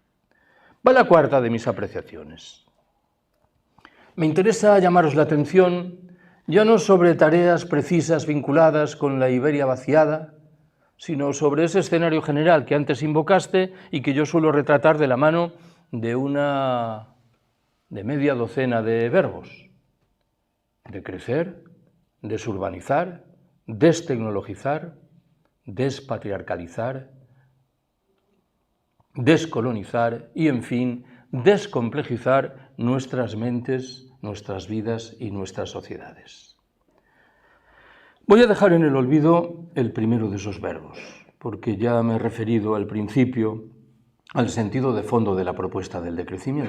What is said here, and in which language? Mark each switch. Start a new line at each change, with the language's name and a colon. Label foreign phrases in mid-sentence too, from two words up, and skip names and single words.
Spanish: Va la cuarta de mis apreciaciones. Me interesa llamaros la atención ya no sobre tareas precisas vinculadas con la Iberia vaciada, sino sobre ese escenario general que antes invocaste y que yo suelo retratar de la mano de media docena de verbos: decrecer, desurbanizar, destecnologizar, despatriarcalizar, descolonizar y, en fin, descomplejizar nuestras mentes, nuestras vidas y nuestras sociedades. Voy a dejar en el olvido el primero de esos verbos, porque ya me he referido al principio al sentido de fondo de la propuesta del decrecimiento.